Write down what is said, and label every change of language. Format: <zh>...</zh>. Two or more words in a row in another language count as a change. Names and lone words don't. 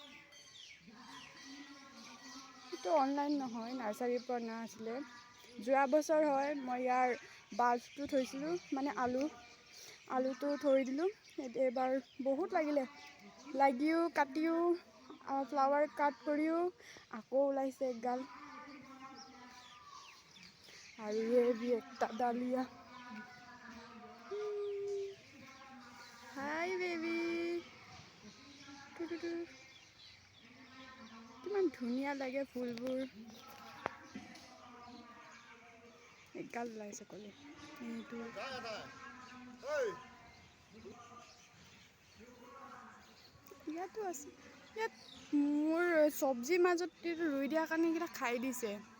<as>তো অনলাইন নহয় নাৰ্সাৰীৰ পৰা না আছিলে যোৱা বছৰ হয় মই ইয়াৰ বাজটো থৈছিলো মানে আলুটো থৈ দিলো এবাৰ বহুত লাগিও কাটিও</as> <en>flower cut</en> <as>কৰিও আকৌ ওলাইছে একগাল আৰু</as> <hi>ये भी</hi> <as>একটা ডালিয়া</as> <en>hi baby</en> <as>কিমান ধুনিয়া লাগে ফুলবোৰ একগাল ওলাইছে কলে এইটো ইয়াতো আছে ইয়াত মোৰ সবজি মাজত ৰুই দিয়া কাৰণে কিটা খাই দিছে</as>